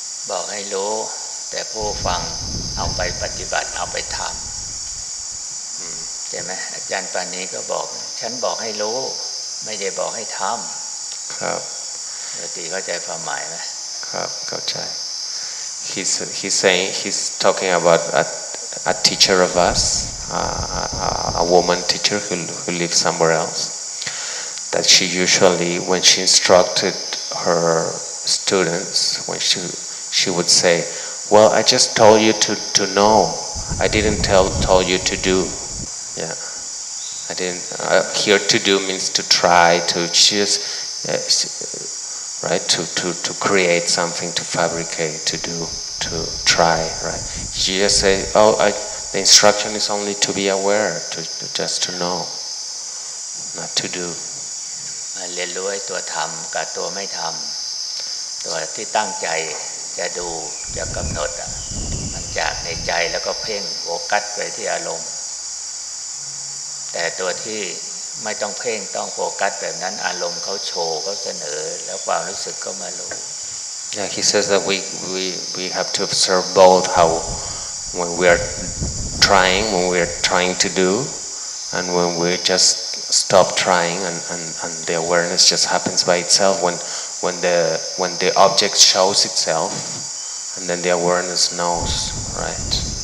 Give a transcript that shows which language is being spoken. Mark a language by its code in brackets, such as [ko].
[th] บอกให้รู้แต่ผู้ฟังเอาไปปฏิบัติเอาไปทำใช่ไหมอาจารย์ปานีก็บอกฉันบอกให้รู้ไม่ได้บอกให้ทำ ครับ ปกติเข้าใจความหมายไหม ครับเข้าใจ [en] he's talking about a teacher of us, a woman teacher who lives somewhere else, that she usually, when she instructed her students, when she would say, well, I just told you to know, I didn't tell you to do. Yeah, I didn't. Here to do means to try, to choose, right? To create something, to fabricate, to do, to try, right? She just say, the instruction is only to be aware, just to know, not to do. [th] เรียนรู้ไอ้ตัวทำกับตัวไม่ทำตัวที่ตั้งใจจะดูจะกำหนดมันจากในใจแล้วก็เพ่งโฟกัสไปที่อารมณ์แต่ตัวที่ไม่ต้องเพ่งต้องโฟกัสแบบนั้นอารมณ์เขาโชว์เขาเสนอแล้วความรู้สึกก็มารู้ [en] Yeah, he says that we have to observe both how when we are trying to do, and when we just stop trying and the awareness just happens by itself when the object shows itself, and then the awareness knows, right?